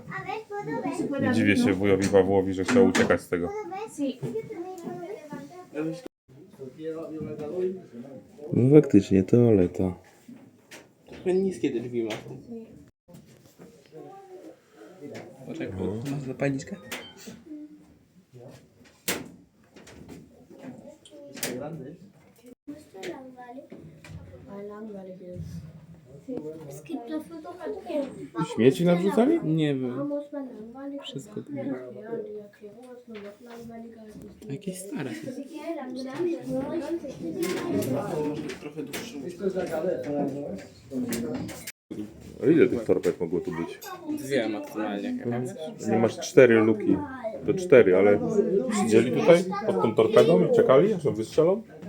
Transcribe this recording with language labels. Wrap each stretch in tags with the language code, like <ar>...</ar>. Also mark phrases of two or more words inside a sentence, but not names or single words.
<pl>Nie dziwię się wujowi Pawłowi, że chciał uciekać z tego. No faktycznie, toaleta. Trochę niskie te drzwi masz. Poczekaj, masz zapalniczkę?</pl> <de>Es gibt dafür doch auch</de> <pl>Śmieci nawrzucali? Nie wiem.</pl> <de>Da muss man langweilig</de> <pl>Wszystko to</pl> <de>Ja, die Erklärung ist nur noch langweiliger als das.</de> <pl>Jakieś stare. Ja, Może trochę dłuższe. A ile tych torped mogło tu być? 2 maksymalnie chyba. Nie masz 4 luki. To 4, ale siedzieli tutaj pod tą torpedą i czekali, aż ją wystrzelą?</pl>